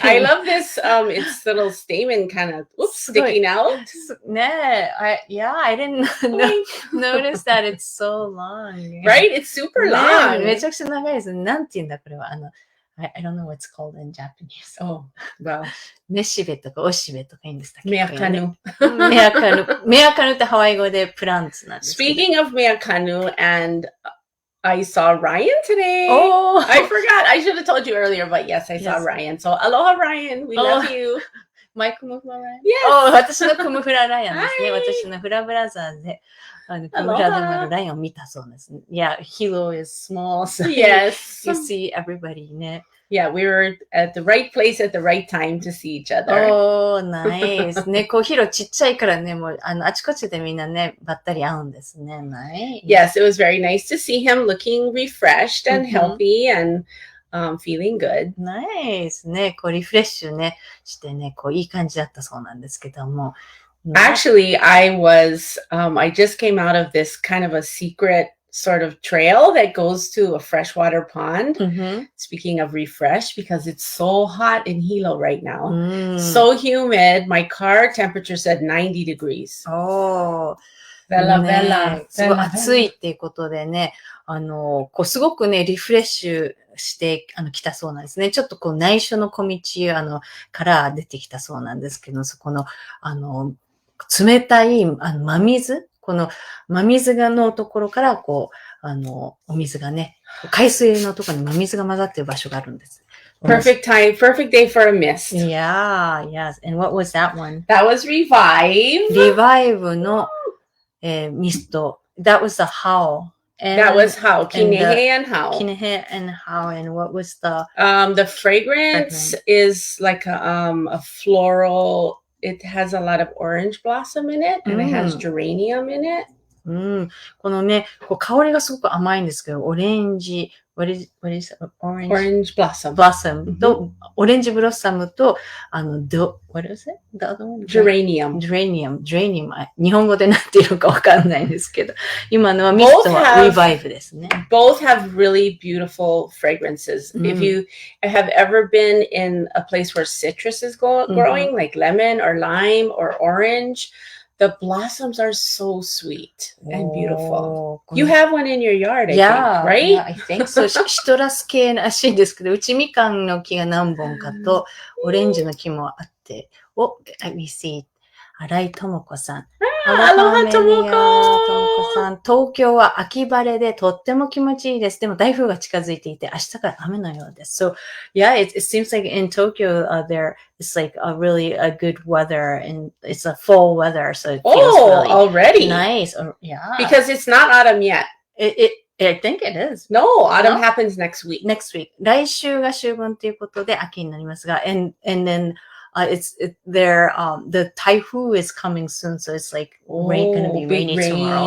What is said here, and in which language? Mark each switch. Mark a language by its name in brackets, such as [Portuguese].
[English] I love this, its little stamen kind of sticking out. ねえ、I didn't notice that it's so long. Right? It's super long. [Japanese] めちゃくちゃ長いです。なんて言うんだ、これは。 [English] I don't know what's called in Japanese. Oh, well. [Japanese] めしべとかおしべとか言うんですか？メアカヌ。メアカヌ。メアカヌってハワイ語でプランツなんですけど。 [English] Speaking of メアカヌ and I saw Ryan today. Oh, I forgot. I should have told you earlier, but yes, I saw Ryan. So, aloha, Ryan. We love you. My クムフラライアン [Japanese] 私のクムフラライアンですね。私のフラブラザーで、クムフラのライアンを見たそうです。 [English] Yeah, Hilo is small, so yes. you see everybody ね。 Yeah, we were at the right place at the right time to see each other. Oh, nice. [Japanese] ね、こう、ヒロちっちゃいからね、もう、あちこちでみんなね、ばったり会うんですね。 [English] Nice. Yes, it was very nice to see him looking refreshed and healthy and feeling good. Nice. [Japanese] ね、こう、リフレッシュね、してね、こう、いい感じだったそうなんですけども。 [English] Actually, I just came out of this kind of a secret sort of trail that goes to a freshwater pond. Speaking of refresh, because it's so hot in Hilo right now. So humid. My car temperature said 90 degrees. Oh. [Japanese] ベラベラ。すごい暑いっていうことでね、こうすごくね、リフレッシュして来たそうなんですね。ちょっとこう内緒の小道から出てきたそうなんですけど、そこの冷たい真水、この真水のところからこうお水がね、海水のところに真水が混ざっている場所があるんです。 [English] Perfect time, perfect day for a mist. Yeah, yes. And what was that one? That was Revive. [Japanese] Revive のミスト. [English] That was the How. That was How. Kinehe and How. Kinehe and How. And what was the fragrance is like a floral. It has a lot of orange blossom in it, and it has geranium in it. [Japanese] このね、こう香りがすごく甘いんですけど、オレンジ、 [English] what is orange blossom. [Japanese] blossom と、オレンジブロッサムと、 [English] what is it? The other one? Geranium. Geranium. [Japanese] 日本語でなんていうのかわかんないんですけど、今のはミストはリバイブですね。 [English] Both have really beautiful fragrances. If you have ever been in a place where citrus is growing, like lemon or lime or orange, the blossoms are so sweet and beautiful. You have one in your yard, I think, right? Yeah, I think so. [Japanese] シトラス系らしいんですけど、うちみかんの木が何本かと、オレンジの木もあって、 [English] let me see. [Japanese] 新井智子さん。 [English] Aloha, Tomoko! [Japanese] さん。東京は秋晴れでとっても気持ちいいです。でも台風が近づいていて、明日から雨のようです。 [English] So, yeah, it seems like in Tokyo, it's like a really a good weather and it's a fall weather. So it feels really already nice. Yeah. Because it's not autumn yet. I think it is. No, autumn happens next week. Next week. [Japanese] 来週が秋分ということで秋になりますが、 [English] and then the typhoon is coming soon, so it's like gonna be rainy tomorrow.